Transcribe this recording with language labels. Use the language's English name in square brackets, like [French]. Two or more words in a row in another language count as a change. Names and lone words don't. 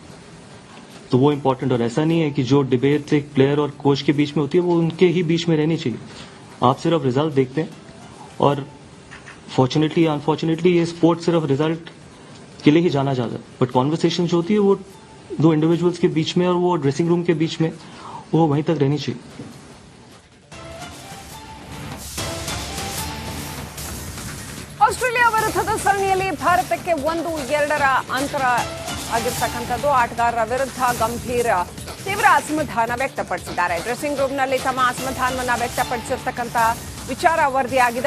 [Hindi] तो वो इम्पोर्टेंट, और ऐसा नहीं है कि जो डिबेट एक प्लेयर और कोच के बीच में होती है वो उनके ही बीच में रहनी चाहिए. आप सिर्फ रिजल्ट देखते हैं, और [English] fortunately unfortunately [Hindi] ये स्पोर्ट सिर्फ रिजल्ट के लिए ही जाना जाता है, [English] but conversation [Hindi] जो होती है वो दो इंडिविजुअल्स के बीच में और वो [English] dressing room [Hindi] के बीच में वो वहीं तक रहनी चाहिए. [Kannada] ಆಸ್ಟ್ರೇಲಿಯಾ ವಿರುದ್ಧದ ಸರಣಿಯಲ್ಲಿ ಭಾರತಕ್ಕೆ 1-2 ಅಂತರ ಆಗಿರ್ತಕ್ಕಂಥದ್ದು. ಆಟಗಾರರ ವಿರುದ್ಧ ಗಂಭೀರ ತೀವ್ರ ಅಸಮಾಧಾನ ವ್ಯಕ್ತಪಡಿಸಿದ್ದಾರೆ. [English] dressing roomನಲ್ಲಿ [Kannada] ತಮ್ಮ ಅಸಮಾಧಾನವನ್ನ ವ್ಯಕ್ತಪಡಿಸಿರ್ತಕ್ಕಂಥ ವಿಚಾರ ವರದಿಯಾಗಿದೆ.